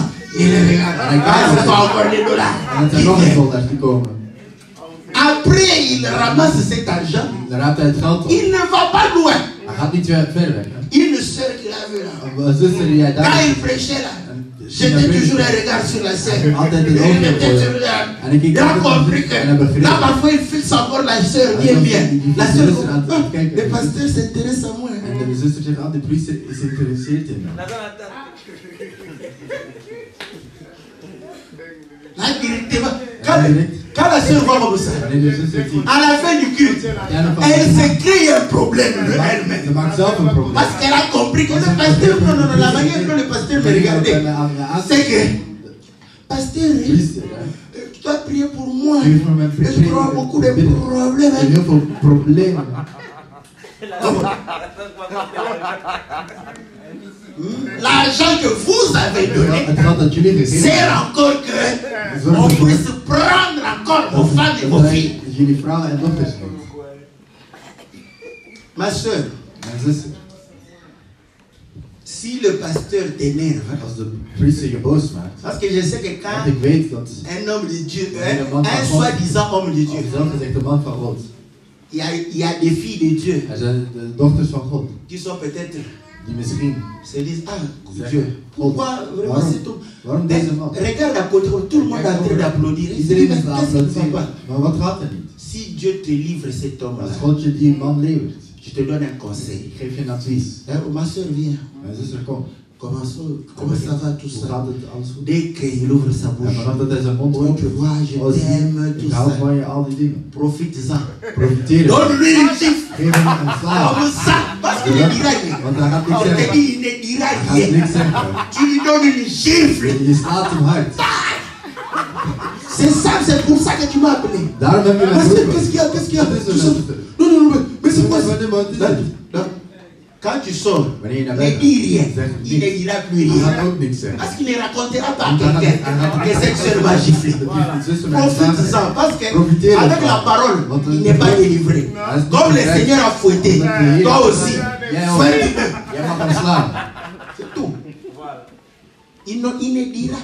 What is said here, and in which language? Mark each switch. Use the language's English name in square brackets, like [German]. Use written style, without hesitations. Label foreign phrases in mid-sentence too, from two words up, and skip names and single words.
[French] Il regarde. Ce sont encore les dollars. [Dutch] En het zijn nog eens dollars die komen. [French] Après, il ramasse cet argent. [Dutch] Dan raapt hij het geld op. [French] Il ne va pas loin. [Dutch] Hij gaat niet ver weg. Hè? [French] Une sœur qu'il avait là. [Dutch] Een zuster die hij [French] Quand [Dutch] daar... [French] il prêchait là, j'étais toujours un regard sur la scène. [Dutch] Altijd [French] Il [Dutch] een oogje [French] était [Dutch] voor [French] sur [Dutch] je. [French] là. [Dutch] En ik [French] Il [Dutch] kijk [French] a [Dutch] altijd [French] compris [Dutch] en hij [French] que [Dutch] begreep. [French] là parfois il fixe encore la sœur bien. La sœur, le pasteur s'intéresse à moi. [Dutch] En de zuster zegt altijd, de priester is geïnteresseerd in me. [French] Là directement, quand la sœur voit comme ça, [Dutch] Wanneer de zuster ziet, [French] à la fin du culte, elle se crée un problème de [Dutch] ze [French] elle-même. [Dutch] maakt zelf een probleem. [French] Parce qu'elle a compris que le pasteur, non, la manière dont le pasteur me regardait, c'est que, pasteur, [Dutch] Priester, hè. [French] tu dois prier pour moi. [Dutch] Prier voor mijn [French] Je trouve beaucoup de problèmes. [Dutch] En heel veel problemen. [French] L'argent que vous avez donné [Dutch] Het geld dat jullie gegeven [French] sert encore que on puisse prendre encore vos femmes et vos filles. [Dutch] jullie vrouwen en dochters niet. [French] Ma soeur, [Dutch] Mijn zuster, [French] si le pasteur t'énerve, [Dutch] als de priester je boos maakt, [French] parce que je sais que [Dutch] want [French] quand [Dutch] ik weet dat [French] un homme de Dieu, un soi-disant homme de Dieu, [Dutch] zelf gezegd de man van God, [French] il y a des filles de Dieu [Dutch] er zijn de dochters van God, [French] qui sont peut-être, [Dutch] die misschien [French] se disent, ah, Dieu, pourquoi vraiment cet homme? [Dutch] waarom deze man? [French] Regarde à côté, tout le monde est en train d'applaudir. [Dutch] Iedereen is aan het [French] Qu'est-ce qui ne va [Dutch] applaudisseren, [French] pas? [Dutch] maar wat gaat er niet? [French] Si Dieu te livre cet homme-là, [Dutch] Als God je die man levert, [French] je te donne un conseil. [Dutch] ik geef je een advies. [French] Ma soeur, viens. [Dutch] Mijn zuster, kom. [French] Comment ça va tout [Dutch] Hoe [French] ça? [Dutch] gaat het alles goed? [French] Dès qu'il ouvre sa [Dutch] En [French] bouche, [Dutch] vanaf dat hij zijn mond [French] oh, tu [Dutch] opent, [French] vois, je [Dutch] oh, zie, [French] t'aime, tout [Dutch] ik hou [French] ça. [Dutch] van je, al die dingen. [French] Profite-en. [Dutch] Profiteer ervan. [French] Donne-lui une gifle. [Dutch] Geef hem een slaap. [French] Comme ça, parce qu'il ne dira rien. [Dutch] Want hij gaat niks [French] On te [Dutch] zeggen. [French] dit, il ne dira [Dutch] Hij gaat [French] rien. [Dutch] niks zeggen. [French] Tu lui donnes une gifle. [Dutch] Je slaat hem hard. [French] C'est ça, c'est pour ça que tu m'as appelé. [Dutch] Daarom heb je mij [French] Parce que [Dutch] geroepen. [French] qu'est-ce qu'il y a? Qu'est-ce qu'il y a? [Dutch] Wat is er, [French] Tu sors. [Dutch] zuster? [French] Non, mais c'est quoi ça? [Dutch] Wat is het? [French] Non. Quand tu sors, [Dutch] Wanneer je naar [French] ne [Dutch] bed [French] dis rien. [Dutch] gaat, zeg [French] Il ne [Dutch] niks. [French] dira plus [Dutch] Hij gaat [French] rien. [Dutch] ook niks zeggen. [French] Parce qu'il ne racontera pas à quelqu'un que cette soeur m'a giflé. [Dutch] De zuster mij [French] Profite-en, [Dutch] geslagen. [French] parce que [Dutch] Profitez [French] avec [Dutch] ervan. [French] la parole, [Dutch] Want [French] il n'est pas délivré. [Dutch] Hij is niet [French] Comme le [Dutch] bevrijd. [French] Seigneur a fouetté, toi aussi, [Dutch] Jij ook. [French] fouette-le. [Dutch] Jij mag hem slaan. [French] C'est tout. Il ne dira